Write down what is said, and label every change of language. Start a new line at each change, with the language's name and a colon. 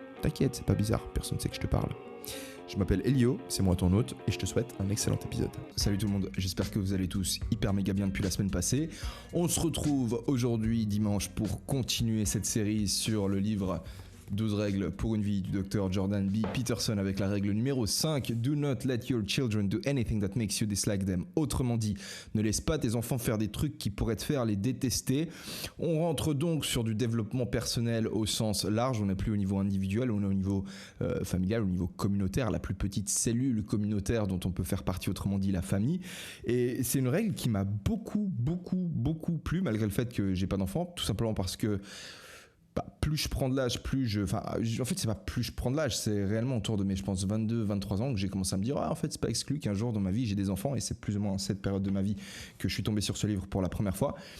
French: T'inquiète, c'est pas bizarre, personne ne sait que je te parle. Je m'appelle Elio, c'est moi ton hôte, et je te souhaite un excellent épisode. Salut tout le monde, j'espère que vous allez tous hyper méga bien depuis la semaine passée. On se retrouve aujourd'hui dimanche pour continuer cette série sur le livre 12 règles pour une vie du docteur Jordan B. Peterson avec la règle numéro 5.
English: Do not let your children do anything that makes you dislike them.
French: Autrement dit, ne laisse pas tes enfants faire des trucs qui pourraient te faire les détester. On rentre donc sur du développement personnel au sens large. On n'est plus au niveau individuel, on est au niveau familial, au niveau communautaire, la plus petite cellule communautaire dont on peut faire partie, autrement dit la famille. Et c'est une règle qui m'a beaucoup plu, malgré le fait que j'ai pas d'enfant, tout simplement parce que plus je prends de l'âge, en fait c'est pas plus je prends de l'âge, c'est réellement autour de mes, je pense, 22-23 ans que j'ai commencé à me dire en fait c'est pas exclu qu'un jour dans ma vie j'ai des enfants, et c'est plus ou moins cette période de ma vie que je suis tombé sur ce livre pour la première fois.